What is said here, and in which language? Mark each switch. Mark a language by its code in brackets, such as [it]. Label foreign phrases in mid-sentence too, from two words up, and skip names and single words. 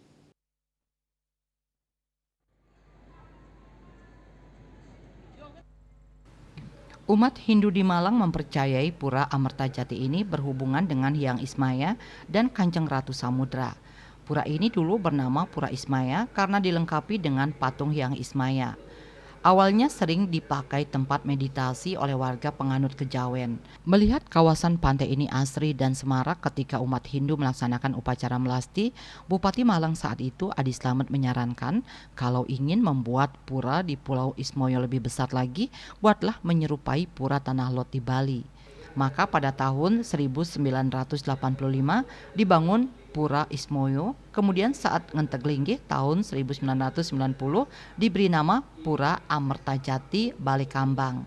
[id] Umat Hindu di Malang mempercayai Pura Amartajati ini berhubungan dengan Hyang Ismaya dan Kanjeng Ratu Samudra. Pura ini dulu bernama Pura Ismaya karena dilengkapi dengan patung Hyang Ismaya. Awalnya sering dipakai tempat meditasi oleh warga penganut kejawen. Melihat kawasan pantai ini asri dan semarak ketika umat Hindu melaksanakan upacara melasti, Bupati Malang saat itu Adi Slamet menyarankan kalau ingin membuat pura di Pulau Ismoyo lebih besar lagi, buatlah menyerupai pura Tanah Lot di Bali. Maka pada tahun 1985 dibangun Pura Ismoyo, kemudian saat Ngenteglinggih tahun 1990 diberi nama Pura Amertajati Balekambang.